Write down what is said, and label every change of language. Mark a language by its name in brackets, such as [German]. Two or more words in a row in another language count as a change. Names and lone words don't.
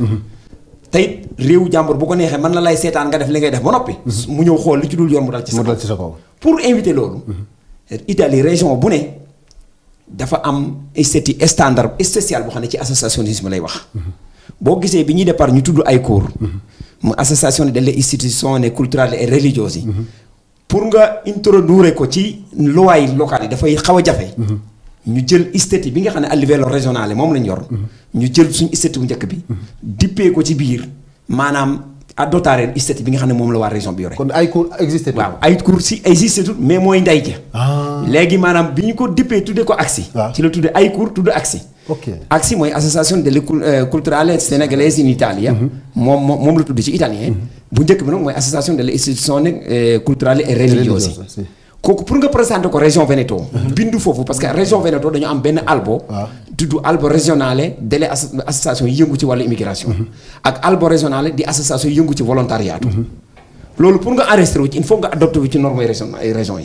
[Wolof] tey réewu jàmbur bu ko neexee mën na lay seetaan nga def li ngay def ba noppi. mu ñëw xool li ci dul yoon mu dal ci sa kaw. [French] pour inviter [Wolof] loolu. Italie région bu ne dafa am [French] statut standard spécial [Wolof] boo xam ne ci associationnisme lay wax. boo gisee bi ñuy départ ñu tudd ay cours. [Italian] mu associazione delle istituzioni culturali e religiose. [Wolof] pour nga introdurre ko ci [French] loi locale [Wolof] yi dafay xaw a jafe. ñu jël statut bi nga xam ne [Italian] à livello régionale [Wolof] moom lañ yor. ñu jël suñu statut bu njëkk bi. dippee ko ci biir maanaam adottare statut bi nga xam ne moom la waa région bi yore. kon ay cours existé. waaw ay cours si [French] existé tout mais [Wolof] mooy ndey ja. léegi maanaam bi ñu ko dippee tuddee ko ACSI. ci la tuddee ay cours tudd ACSI. [Italian] ACSI mooy association delle culturali sénégalaises in Italia. [Wolof] moom la tudd ci italien. bu njëkk bi nag mooy [Italian] association delle istituzioni culturali e religiose. [Wolof] kooku pour nga présenter ko région Veneto. bindu foofu [French] parce que [Wolof] région Veneto dañu am benn albo. tudd [Italian] albo régionale delle association [Wolof] yi yëngu ci wàllu immigration. ak [Italian] albo régionale di association [Wolof] yi yëngu ci volontariat. loolu pour nga enregistré wu ci [French] il faut [Wolof] nga adopté wu ci norme région yi.